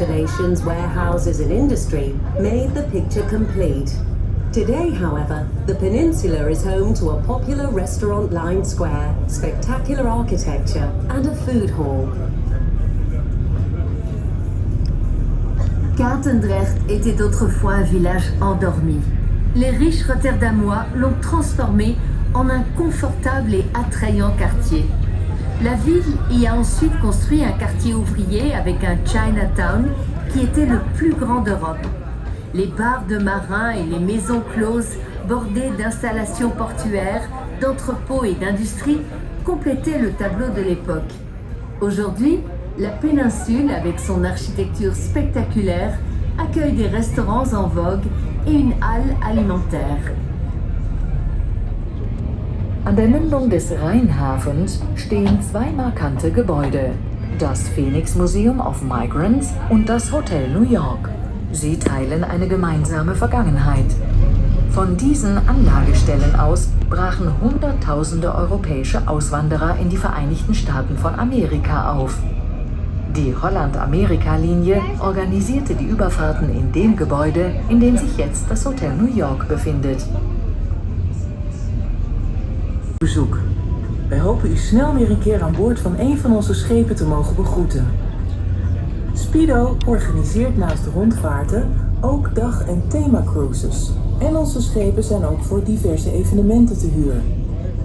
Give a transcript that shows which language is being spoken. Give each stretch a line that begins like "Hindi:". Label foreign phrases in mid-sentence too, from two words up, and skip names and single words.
English: stations, warehouses, and industry made the picture complete. Today, however, the peninsula is home to a popular restaurant-lined square, spectacular architecture, and a food hall.
French: Katendrecht était autrefois un village endormi. Les riches Rotterdamois l'ont transformé en un confortable et attrayant quartier. La ville y a ensuite construit un quartier ouvrier avec un Chinatown qui était le plus grand d'Europe. Les bars de marins et les maisons closes bordées d'installations portuaires, d'entrepôts et d'industries complétaient le tableau de l'époque. Aujourd'hui, la péninsule, avec son architecture spectaculaire, accueille des restaurants en vogue et une halle alimentaire.
German: An der Mündung des Rheinhafens stehen zwei markante Gebäude: das Phoenix Museum of Migrants und das Hotel New York. Sie teilen eine gemeinsame Vergangenheit. Von diesen Anlagestellen aus brachen Hunderttausende europäische Auswanderer in die Vereinigten Staaten von Amerika auf. Die Holland-Amerika-Linie organisierte die Überfahrten in dem Gebäude, in dem sich jetzt das Hotel New York befindet.
Dutch: Bezoek. Wij hopen u snel weer een keer aan boord van een van onze schepen te mogen begroeten. Speedo organiseert naast rondvaarten ook dag- en themacruises. En onze schepen zijn ook voor diverse evenementen te huur.